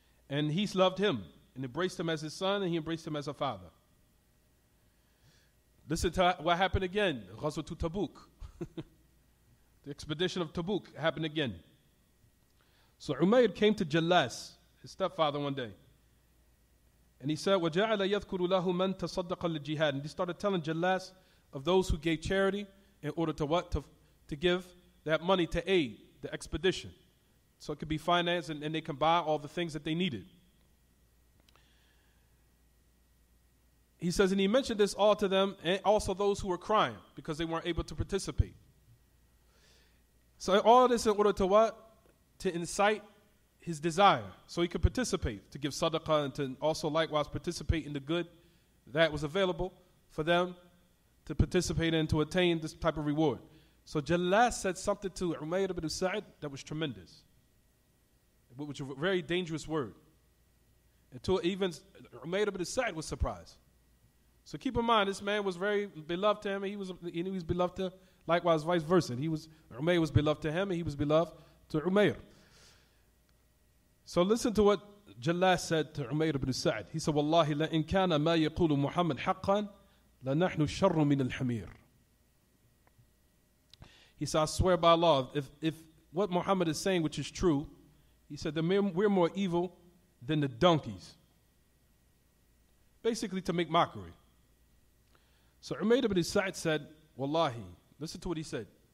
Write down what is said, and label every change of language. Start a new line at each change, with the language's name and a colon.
English: And he loved him and embraced him as his son, and he embraced him as a father. Listen to what happened again. Ghazwat Tabuk. The expedition of Tabuk happened again. So Umayr came to Jalas, his stepfather, one day. And he said,
Arabic: وَجَعَلَ يَذْكُرُ لَهُ مَنْ تَصَدَّقَ لِلْجِهَادِ.
English: And he started telling Jalas of those who gave charity in order to what? To give that money to aid the expedition. So it could be financed and they can buy all the things that they needed. He says, and he mentioned this all to them, and also those who were crying because they weren't able to participate. So all this in order to what? To incite his desire, so he could participate, to give sadaqah and to also likewise participate in the good that was available for them to participate in, to attain this type of reward. So Jalas said something to Umayr ibn Sa'd that was tremendous, which was a very dangerous word. Until even Umayr ibn Sa'd was surprised. So keep in mind, this man was very beloved to him, and he was beloved to, likewise vice versa. Umayr was beloved to him, and he was beloved to Umayr. So listen to what Jalas said to Umayr ibn Sa'd. He said,
Arabic: وَاللَّهِ لَإِنْ كَانَ مَا يَقُولُ مُحَمَّدْ حَقًّا لَنَحْنُ الشَّرُّ مِنَ الْحَمِيرِ.
English: He said, I swear by Allah, if what Muhammad is saying, which is true, he said that we're more evil than the donkeys. Basically to make mockery. So Umayr ibn Sa'd said, Wallahi, listen to what he said.